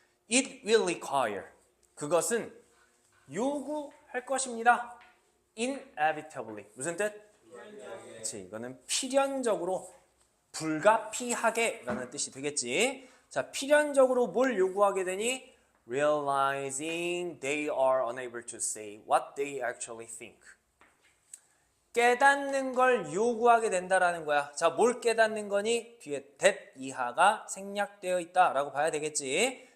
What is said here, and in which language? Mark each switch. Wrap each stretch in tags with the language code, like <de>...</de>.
<en>It will require.</en> <ko>그것은 요구할 것입니다. Inevitably. 무슨 뜻? 그치, 이거는 필연적으로 불가피하게 라는 뜻이 되겠지. 자, 필연적으로 뭘 요구하게 되니?</ko> <en>Realizing they are unable to say what they actually think.</en> <ko>깨닫는 걸 요구하게 된다라는 거야. 자, 뭘 깨닫는 거니? 뒤에 that 이하가 생략되어 있다라고 봐야 되겠지.</ko>